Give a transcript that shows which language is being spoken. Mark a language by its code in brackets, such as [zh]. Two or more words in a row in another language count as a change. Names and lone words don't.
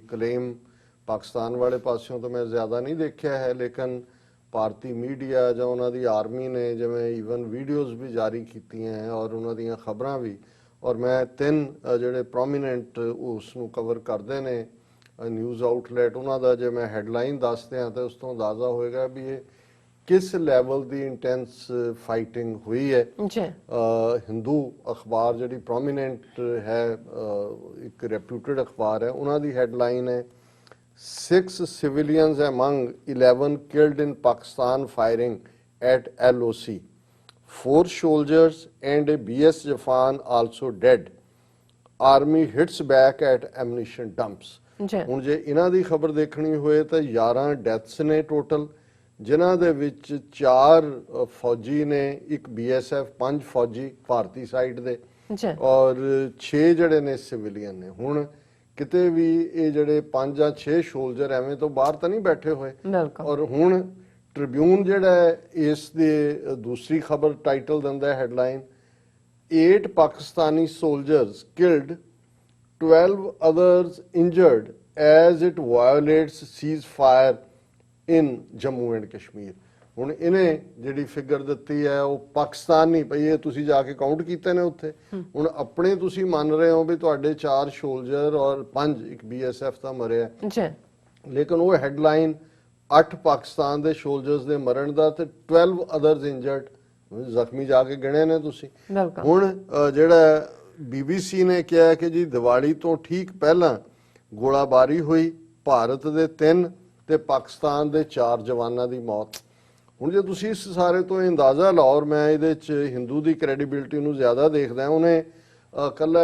[pa] ਕਲੇਮ ਪਾਕਿਸਤਾਨ ਵਾਲੇ ਪਾਸਿਓਂ ਤਾਂ ਮੈਂ ਜ਼ਿਆਦਾ ਨਹੀਂ ਦੇਖਿਆ ਹੈ, ਲੇਕਿਨ ਭਾਰਤੀ ਮੀਡੀਆ ਜਾਂ ਉਹਨਾਂ ਦੀ ਆਰਮੀ ਨੇ ਜਿਵੇਂ [en] even videos [pa] ਵੀ ਜਾਰੀ ਕੀਤੀਆਂ ਹੈ ਔਰ ਉਹਨਾਂ ਦੀਆਂ ਖਬਰਾਂ ਵੀ, ਔਰ ਮੈਂ 3 ਜਿਹੜੇ ਪ੍ਰੋਮੀਨੈਂਟ ਉਸ ਨੂੰ ਕਵਰ ਕਰਦੇ ਨੇ [en] news outlet, [pa] ਉਹਨਾਂ ਦਾ ਜੇ ਮੈਂ ਹੈਡਲਾਈਨ ਦੱਸਦੇ ਹਾਂ ਤਾਂ ਉਸ ਤੋਂ ਅੰਦਾਜ਼ਾ ਹੋਏਗਾ ਵੀ ਇਹ ਕਿਸ ਲੈਵਲ ਦੀ [en] intense fighting [pa] ਹੋਈ ਹੈ। ਹਿੰਦੂ ਅਖਬਾਰ ਜਿਹੜੀ ਪ੍ਰੋਮੀਨੈਂਟ ਹੈ, ਇੱਕ ਰੈਪਿਊਟਡ ਅਖਬਾਰ ਹੈ, ਉਹਨਾਂ ਦੀ ਹੈਡਲਾਈਨ ਹੈ [en] 6 civilians among 11 killed in Pakistan firing at LOC. 4 soldiers and a BS Jawan also dead. Army hits back at ammunition dumps. [pa] ਹੁਣ ਜੇ ਇਹਨਾਂ ਦੀ ਖਬਰ ਦੇਖਣੀ ਹੋਏ ਤਾਂ 11 ਡੈਥਸ ਨੇ ਟੋਟਲ, ਜਿਨ੍ਹਾਂ ਦੇ ਵਿੱਚ 4 ਫੌਜੀ ਨੇ, ਇੱਕ BSF, 5 ਫੌਜੀ ਭਾਰਤੀ ਸਾਈਡ ਦੇ ਔਰ 6 ਜਿਹੜੇ ਨੇ ਸਿਵਿਲੀਅਨ ਨੇ। ਹੁਣ ਕਿਤੇ ਵੀ ਇਹ ਜਿਹੜੇ 5 ਜਾਂ 6 ਸੋਲਜਰ ਐਵੇਂ ਤੋਂ ਬਾਹਰ ਤਾਂ ਨਹੀਂ ਬੈਠੇ ਹੋਏ। ਔਰ ਹੁਣ ਟ੍ਰਿਬਿਊਨ ਜਿਹੜਾ ਹੈ ਇਸ ਦੇ ਦੂਸਰੀ ਖਬਰ ਟਾਈਟਲ ਦਿੰਦਾ ਹੈਡਲਾਈਨ [en] 8 Pakistani soldiers killed 12 others injured as it violates ceasefire in Jammu and Kashmir. [pa] ਹੁਣ ਇਹਨੇ ਜਿਹੜੀ ਫਿਗਰ ਦਿੱਤੀ ਹੈ ਉਹ ਪਾਕਿਸਤਾਨ ਨਹੀਂ ਪਈ, ਇਹ ਤੁਸੀਂ ਜਾ ਕੇ ਕਾਊਂਟ ਕੀਤੇ ਨੇ ਉੱਥੇ। ਹੁਣ ਆਪਣੇ ਤੁਸੀਂ ਮੰਨ ਰਹੇ ਹੋ ਵੀ ਤੁਹਾਡੇ 4 ਸੋਲਜਰ ਔਰ 5 ਇੱਕ BSF ਦਾ ਮਰਿਆ, ਲੇਕਿਨ ਉਹ ਹੈਡਲਾਈਨ 8 ਪਾਕਿਸਤਾਨ ਦੇ ਸੋਲਜਰਸ ਦੇ ਮਰਨ ਦਾ ਤੇ [en] 12 others injured [pa] ਜ਼ਖਮੀ ਜਾ ਕੇ ਗਿਣੇ ਨੇ ਤੁਸੀਂ। ਹੁਣ ਜਿਹੜਾ BBC ਨੇ ਕਿਹਾ ਕਿ ਜੀ ਦੀਵਾਲੀ ਤੋਂ ਠੀਕ ਪਹਿਲਾਂ ਗੋਲਾਬਾਰੀ ਹੋਈ, ਭਾਰਤ ਦੇ 3 ਤੇ ਪਾਕਿਸਤਾਨ ਦੇ 4 ਜਵਾਨਾਂ ਦੀ ਮੌਤ। ਹੁਣ ਜੇ ਤੁਸੀਂ ਇਸ ਸਾਰੇ ਤੋਂ ਅੰਦਾਜ਼ਾ ਲਾਓ, ਔਰ ਮੈਂ ਇਹਦੇ 'ਚ ਹਿੰਦੂ ਦੀ ਕ੍ਰੈਡੀਬਿਲਿਟੀ ਨੂੰ ਜ਼ਿਆਦਾ ਦੇਖਦਾ, ਉਹਨੇ ਇਕੱਲਾ